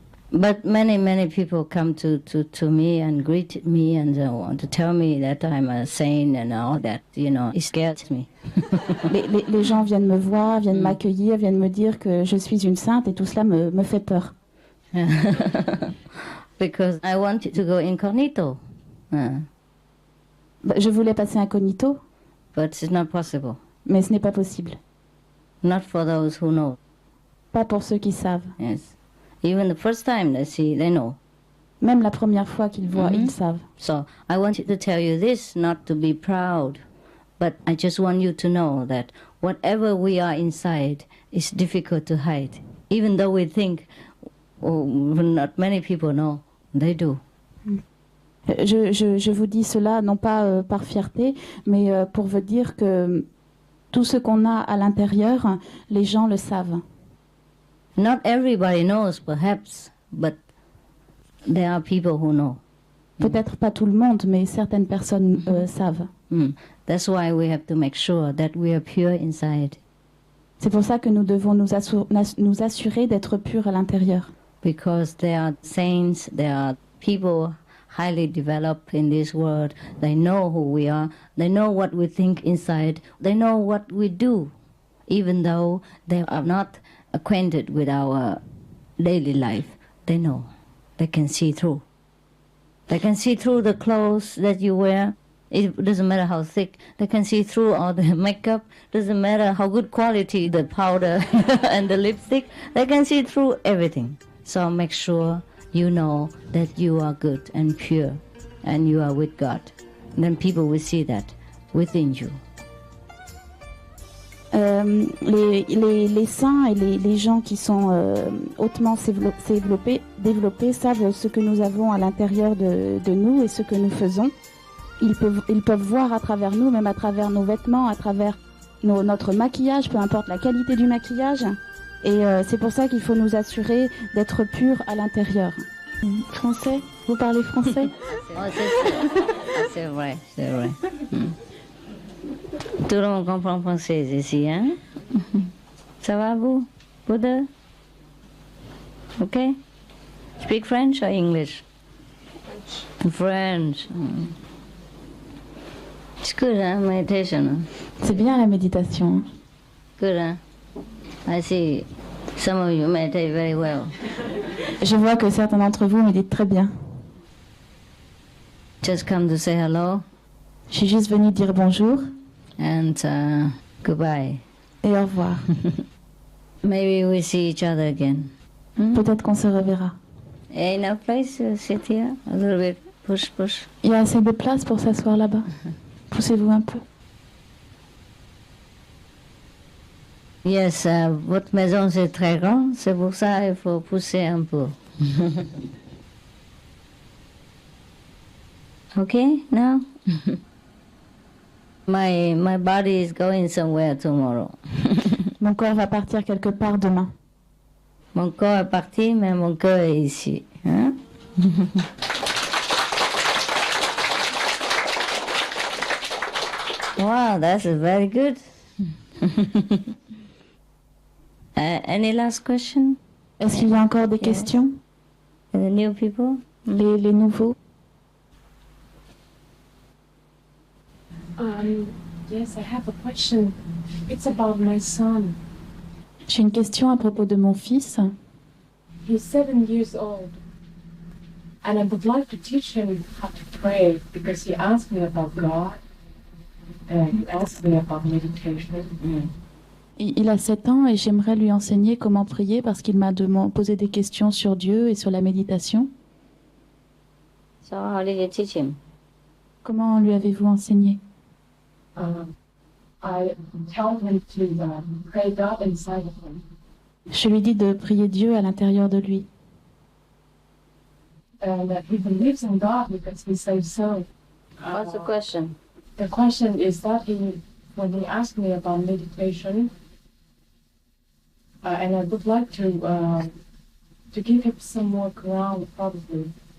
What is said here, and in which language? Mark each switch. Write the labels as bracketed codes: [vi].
[en] But many people come to me and greet me and want to tell me that I'm a saint and all that, it scares me. [fr] les gens viennent me voir, viennent m'accueillir, viennent me dire que je suis une sainte et tout cela me fait peur. [en] Because I wanted to go incognito. [fr] Je voulais passer incognito. [en] But it's not possible. [fr] Mais ce n'est pas possible. [en] Not for those who know. [fr] Pas pour ceux qui savent. [en] Yes. Even the first time they see, they know. [fr] Même la première fois qu'ils voient, ils savent. [en] So I wanted to tell you this, not to be proud, but I just want you to know that whatever we are inside is difficult to hide. Even though we think not many people know, they do. [fr] Je vous dis cela non pas par fierté, mais pour vous dire que tout ce qu'on a à l'intérieur, les gens le savent. [en] Not everybody knows, perhaps, but there are people who know. [fr] Peut-être pas tout le monde, mais certaines personnes savent. [en] That's why we have to make sure that we are pure inside. [fr] C'est pour ça que nous devons nous assurer d'être purs à l'intérieur. [en] Because there are saints, there are people highly developed in this world. They know who we are. They know what we think inside. They know what we do, even though they are not acquainted with our daily life. They know. They can see through. They can see through the clothes that you wear. It doesn't matter how thick. They can see through all the makeup. Doesn't matter how good quality the powder and the lipstick. They can see through everything. So make sure you know that you are good and pure and you are with God. And then people will see that within you. [fr] Les saints et les gens qui sont hautement développés savent ce que nous avons à l'intérieur de nous et ce que nous faisons. Ils peuvent voir à travers nous, même à travers nos vêtements, à travers notre maquillage, peu importe la qualité du maquillage. Et c'est pour ça qu'il faut nous assurer d'être purs à l'intérieur. Français? Vous parlez français? C'est vrai, c'est vrai. Tout le monde comprend français ici, hein? Ça va, vous? Vous deux? Okay? [en] Speak French or English? French. It's good, hein, meditation. [fr] C'est bien la méditation. [en] Good, hein? I see some of you meditate very well. [fr] Je vois que certains d'entre vous méditent très bien. [en] Just come to say hello. [fr] Je suis juste venue dire bonjour. [en] And goodbye. [fr] Et au revoir. [en] Maybe we see each other again. [fr] Peut-être qu'on se reverra. [en] Enough place to sit here? A little bit. Push, push. [fr] Il y a assez de place pour s'asseoir là-bas. Poussez-vous un peu. Yes, votre maison c'est très grand, c'est pour ça qu'il faut pousser un peu. [en] Okay, now? My body is going somewhere tomorrow. [fr] Mon corps va partir quelque part demain. Mon corps est parti, mais mon cœur est ici. Hein? [en] Wow, that's very good. Any last question? [fr] Est-ce qu'il y a encore des questions? [en] The new people? [fr] Les nouveaux? [en] Yes, I have a question. It's about my son. [fr] J'ai une question à propos de mon fils. [en] He's 7 years old, and I would like to teach him how to pray because he asked me about God and he asked me about meditation. [fr] Il a 7 ans et j'aimerais lui enseigner comment prier parce qu'il m'a posé des questions sur Dieu et sur la méditation. [en] So how did you teach him? [fr] Comment lui avez-vous enseigné? [en] I tell him to pray God inside of him. [fr] Je lui dis de prier Dieu à l'intérieur de lui. [en] And that he believes in God because he says so. What's the question? The question is that when he asked me about meditation, and I would like to give him some more ground, probably.